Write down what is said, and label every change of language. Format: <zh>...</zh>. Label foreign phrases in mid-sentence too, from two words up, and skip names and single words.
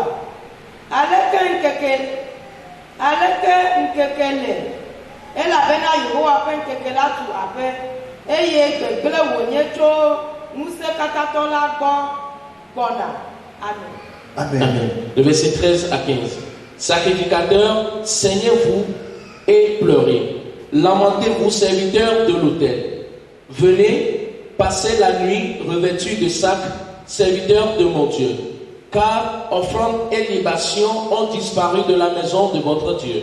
<ee>Aleke ŋkeke le elabena Yehowa ƒe ŋkeke la tu aƒe eye gbegblẽ wònye tso ŋusẽkatãtɔ la gbɔ gbɔna.</ee> <fr>Amen. Amen. Le verset 13 à 15. Sacrificateurs, saignez-vous et pleurez. Lamentez-vous, serviteurs de l'autel. Venez passer la nuit revêtus de sacs, serviteurs de mon Dieu. Car offrande et libation ont disparu de la maison de votre Dieu.</fr>